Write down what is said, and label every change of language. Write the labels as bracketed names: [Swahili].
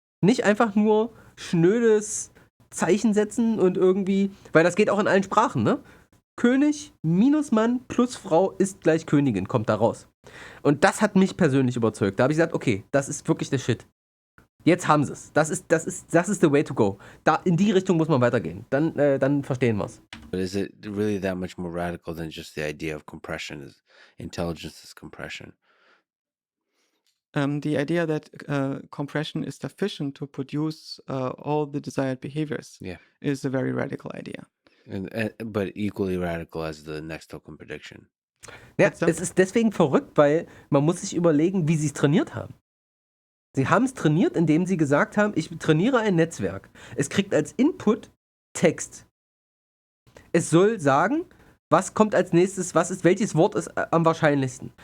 [German] Nicht einfach nur schnödes Zeichen setzen und irgendwie, weil das geht auch in allen Sprachen, ne? König minus Mann plus Frau ist gleich Königin, kommt da raus. Und das hat mich persönlich überzeugt. Da habe ich gesagt, okay, das ist wirklich der Shit. Jetzt haben sie es. Das ist [English] the way to go. [German] In die Richtung muss man weitergehen. Dann verstehen wir es. [English] But is it really that much more radical than just the idea of compression? Is intelligence is compression? The idea that compression is sufficient to produce all the desired behaviors is a very radical idea. But equally radical as the next token prediction. [German] Ja, es ist deswegen verrückt, weil man muss sich überlegen, wie sie es trainiert haben. Sie haben es trainiert, indem sie gesagt haben, ich trainiere ein Netzwerk. Es kriegt als Input Text. Es soll sagen, was kommt als nächstes, welches Wort ist am wahrscheinlichsten.